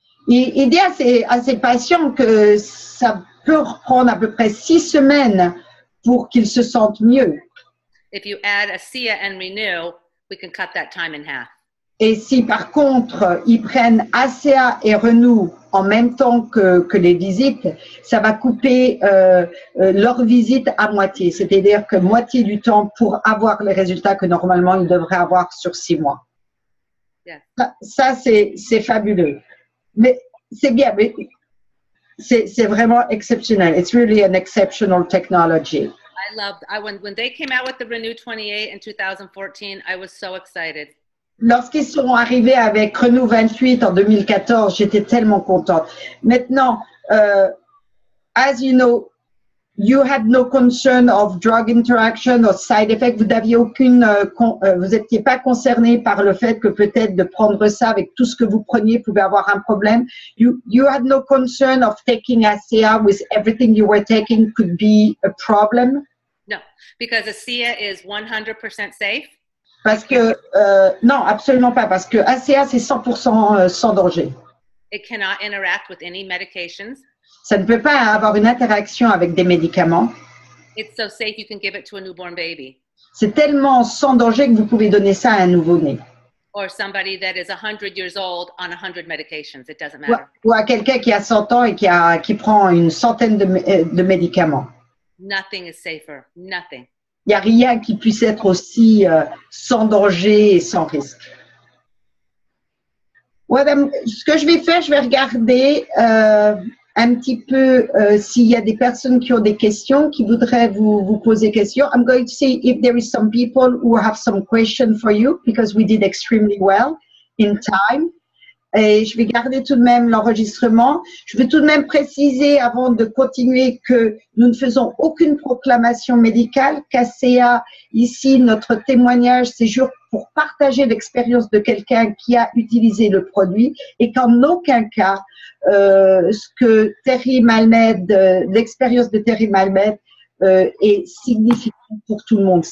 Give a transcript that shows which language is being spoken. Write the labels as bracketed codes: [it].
[fr] Il dit à ses patients que ça peut prendre à peu près 6 semaines pour qu'ils se sentent mieux. [en] If you add ASEA and Renew, we can cut that time in half. [fr] Et si par contre, ils prennent ASEA et Renew en même temps que les visites, ça va couper leur visite à moitié. C'est-à-dire que moitié du temps pour avoir les résultats que normalement ils devraient avoir sur 6 mois. [en] Yeah. [fr] Ça c'est fabuleux. Mais c'est bien, mais c'est vraiment exceptionnel. [en] It's really an exceptional technology. When they came out with the Renew 28 in 2014, I was so excited. [fr] Lorsqu'ils sont arrivés avec Renew 28 en 2014, j'étais tellement contente. Maintenant, [en] as you know, you had no concern of drug interaction or side effect. [fr] Vous n'aviez vous n'étiez pas concerné par le fait que peut-être de prendre ça avec tout ce que vous preniez pouvait avoir un problème. [en] You had no concern of taking ASEA with everything you were taking could be a problem. No, because ASEA is 100% safe. [fr] Parce que, non, absolument pas, parce que ASEA, c'est 100% sans danger. [en] It cannot interact with any medications. [fr] Ça ne peut pas avoir une interaction avec des médicaments. [en] It's so safe you can give it to a newborn baby. [fr] C'est tellement sans danger que vous pouvez donner ça à un nouveau-né. [en] Or somebody that is 100 years old on 100 medications. It doesn't matter. [fr] Ou à quelqu'un qui a 100 ans et qui prend une centaine de médicaments. [en] Nothing is safer. Nothing. [fr] Il n'y a rien qui puisse être aussi sans danger et sans risque. Ouais, ben, ce que je vais faire, je vais regarder un petit peu s'il y a des personnes qui ont des questions, qui voudraient vous poser questions. [en] I'm going to see if there is some people who have some questions for you because we did extremely well in time. [fr] Et je vais garder tout de même l'enregistrement. Je veux tout de même préciser avant de continuer que nous ne faisons aucune proclamation médicale, qu'ASEA, ici, notre témoignage, c'est juste pour partager l'expérience de quelqu'un qui a utilisé le produit et qu'en aucun cas, ce que Terry Malmed, l'expérience de Terry Malmed est significante pour tout le monde.